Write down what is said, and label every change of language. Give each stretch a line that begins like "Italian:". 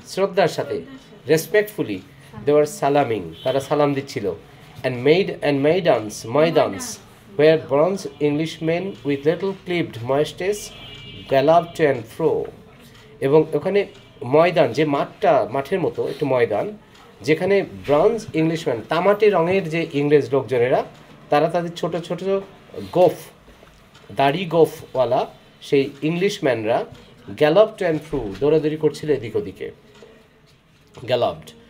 Bangla: শ্রদ্ধার সাথে,
English: respectfully they were salaaming,
Bangla: তারা সালাম দিচ্ছিল।
English: and maidans where bronze Englishmen with little clipped moustaches galloped to and fro।
Bangla: এবং ওখানে ময়দান, যে মাঠের মতো একটু ময়দান, যেখানে ব্রঞ্জ ইংলিশম্যান, তামাটে রঙের যে ইংরেজ লোকজনেরা, তারা তাদের ছোট ছোট গোফ, দাড়ি গোফওয়ালা সেই ইংলিশম্যানরা
English: galloped and fro,
Bangla: দৌড়াদৌড়ি করছিল এদিক ওদিকে। গ্যালপড।